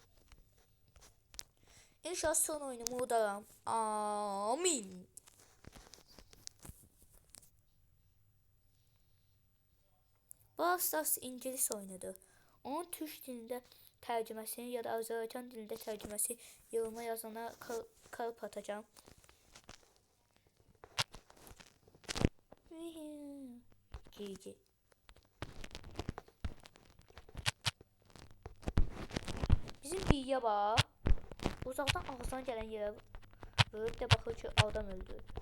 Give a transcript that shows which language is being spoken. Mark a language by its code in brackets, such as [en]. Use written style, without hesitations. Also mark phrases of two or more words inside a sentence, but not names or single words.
[az] İnşallah son oyunumu udaram. Amin. Brawl Stars İngiliz oyunudur. Onun Türk dilində tərcüməsini ya da Azərbaycan dilində tərcüməsi [tr] yoruma yazana kalp atacağım. GG. Bizim bilgiye bak. Uzaktan ağzına gelen yere böyle de bakır ki adam öldü.